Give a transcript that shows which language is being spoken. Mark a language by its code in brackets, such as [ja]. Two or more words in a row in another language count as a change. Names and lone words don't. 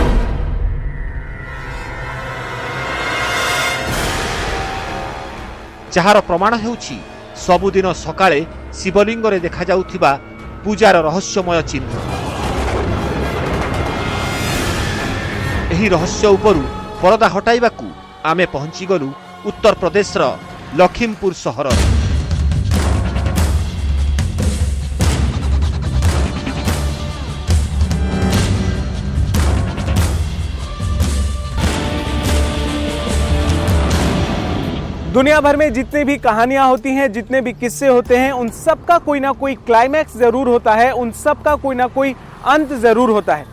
[or] ଯାହାର ପ୍ରମାଣ ହେଉଛି ସବୁଦିନ ସକାଳେ ଶିବଲିଙ୍ଗରେ ଦେଖାଯାଉଥିବା ପୂଜାର ରହସ୍ୟମୟ ଚିହ୍ନ। ଏହି ରହସ୍ୟ ଉପରୁ ପରଦା ହଟାଇବାକୁ ଆମେ ପହଞ୍ଚିଗଲୁ ଉତ୍ତରପ୍ରଦେଶର ଲଖିମପୁର ସହରରେ। [hi] दुनिया भर में जितने भी कहानियां होती हैं, जितने भी किस्से होते हैं, उन सब का कोई ना कोई क्लाइमैक्स जरूर होता है, उन सब का कोई ना कोई अंत जरूर होता है।